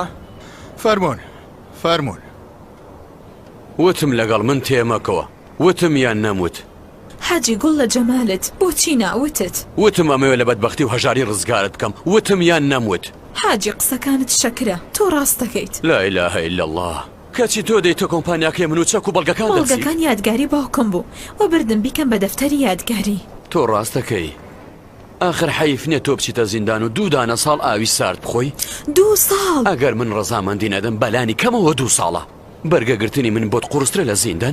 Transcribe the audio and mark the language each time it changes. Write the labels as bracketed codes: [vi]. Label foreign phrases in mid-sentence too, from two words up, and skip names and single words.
[ckb] فەرموون فەرموون وتم لەگەڵ من تێمەکەوە وتم یان نەموت حاجی گوڵ لە جەمالت بۆچی ناوتت وتم ئەمەوێ لە بەدبەختی و هەژاری ڕزگارت بکەم وتم یان نەموت حاجی قسەکانت شەکرە تۆ ڕاست دەکەیت [ar] لا إله إلا الله [ckb] کەچی تۆ دەیتە کۆمپانیاکەی من و چەک و بەڵگەکان دەچی بەڵگەکان یادگاری باوکم بوو و بردم بیکەم بە دەفتەری یادگاری تۆ ڕاست دەکەی آخر حەیف نییە تۆ بچیتە زیندان و 2 دانە ساڵ ئاوی سارد بخۆی 2 ساڵ ئەگەر من ڕەزامەندی نەدەم بەلانی کەمەوە 2 ساڵە بەرگەگرتنی من بۆت قورسترە لە زیندان